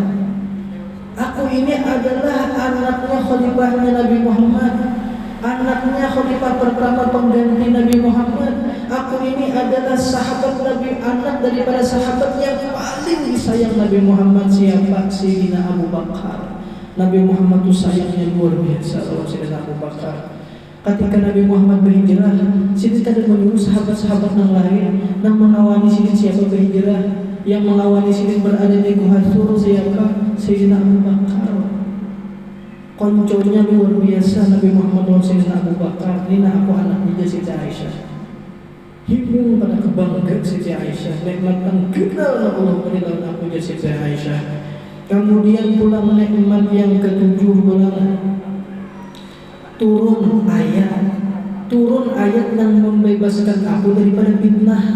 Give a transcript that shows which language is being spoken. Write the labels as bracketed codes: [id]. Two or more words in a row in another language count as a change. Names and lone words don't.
[id] Aku ini adalah anaknya khalifahnya Nabi Muhammad, anaknya khalifah pertama pengganti Nabi Muhammad. Aku ini adalah sahabat Nabi, anak daripada sahabat yang paling disayang Nabi Muhammad. Siapa? Sayyidina Abu Bakar. Nabi Muhammad itu sayangnya luar biasa sama Sayyidina Abu Bakar. Ketika Nabi Muhammad berhijrah, Sidin kadang menyuruh sahabat-sahabat yang lain yang mengawani Sidin. Siapa berhijrah? Yang mengawani Sidin berada di Gua Sur. Siapa? Sayyidina Abu Bakar. Konconya luar biasa Nabi Muhammad dan Sayyidina Abu Bakar. Ini aku anaknya Siti Aisyah. Hibung pada kebanggaan Siti Aisyah. Nikmat yang kenal Allah berikan aku Siti Aisyah. Kemudian pulang nikmat yang ketujuh, pulang turun ayat yang membebaskan aku daripada fitnah.